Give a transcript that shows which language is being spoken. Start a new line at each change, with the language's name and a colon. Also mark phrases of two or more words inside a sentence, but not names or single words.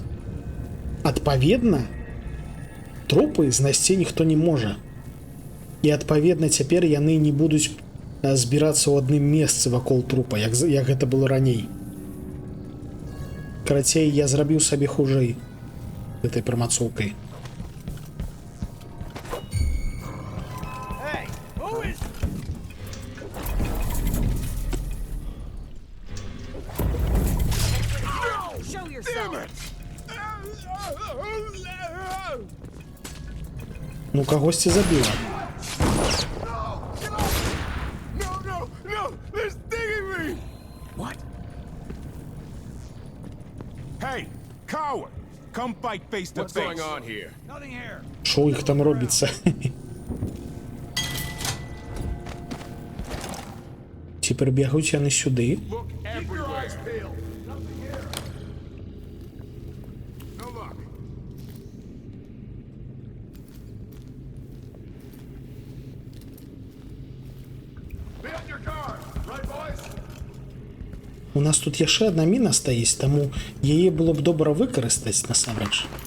Belarusian: Адпаведна, трупы знайсці ніхто не можа. І адпаведна цяпер яны не будуць збірацца ў адным месцы вакол трупа, як гэта было раней. Карацей, я зрабіў сабе хужэй гэтай прамацоўкай.
English: Hey, who is? Show yourself.
Belarusian: Ну, кагосьці забіла.
English: No, they're stinging me. What? Hey, Coward! Come fight face to What's face. going on here? Nothing here.
Ukrainian: Що їх там робиться? Тепер бігають вони сюди.
English: Look everywhere. No luck. Be on your guard, right, boys?
Ukrainian: У нас тут є ще одна міна стоїть, тому її було б добре використати насамреч.